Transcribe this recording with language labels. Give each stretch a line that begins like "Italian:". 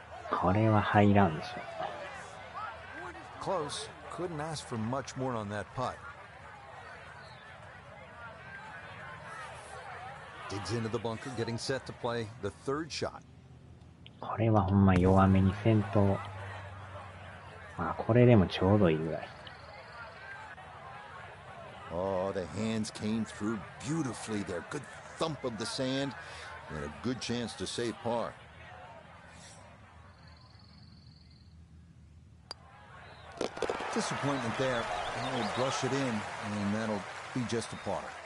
Japanese: これは入らんでしょ。
English: Close. Couldn't ask for much more on that putt. Digs into the bunker, getting set to play the third shot.
Japanese: これはほんま弱めにせんと。これでもちょうどいいぐらい。
English: Oh, the hands came through beautifully there. Good thump of the sand and a good chance to save par. Disappointment there. I'll brush it in, and that'll be just a par.